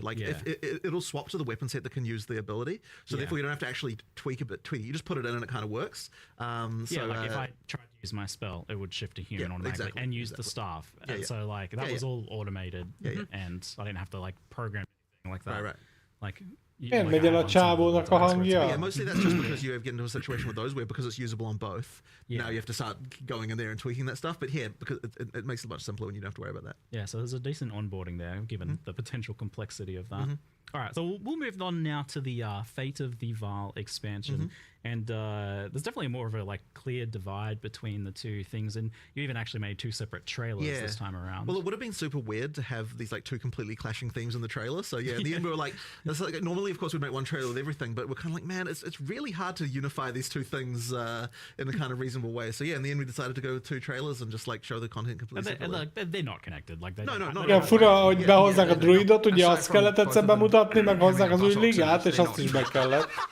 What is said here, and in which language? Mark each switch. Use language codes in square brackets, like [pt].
[en] Like if it'll swap to the weapon set that can use the ability, so therefore you don't have to actually tweak. You just put it in and it kind of works. So like if I tried to use my spell, it would shift to human automatically and use the staff. So like that was all automated, and I didn't have to like program anything like that. Right. Like. [hu] Miért megy el a csávónak a hangja? [en] Yeah, mostly that's just because you get into a situation with those where because it's usable on both, now you have to start going in there and tweaking that stuff. But here, because it makes it much simpler when you don't have to worry about that. Yeah, so there's a decent onboarding there, given the potential complexity of that. All right, so we'll move on now to the Fate of the Vile expansion, and there's definitely more of a like clear divide between the two things, and you even actually made two separate trailers this time around. Well, it would have been super weird to have these like two completely clashing themes in the trailer. So in the end we were like, normally of course we'd make one trailer with everything, but we're kind of like, man, it's really hard to unify these two things in a kind of reasonable way. So in the end we decided to go with two trailers and just like show the content completely separately. And they're not connected. Like No. [hu] Igen, fura, hogy behozzák a druidot, ugye azt kellett egyszer bemutatni, meg hozzák az új ligát, és azt is be kellett.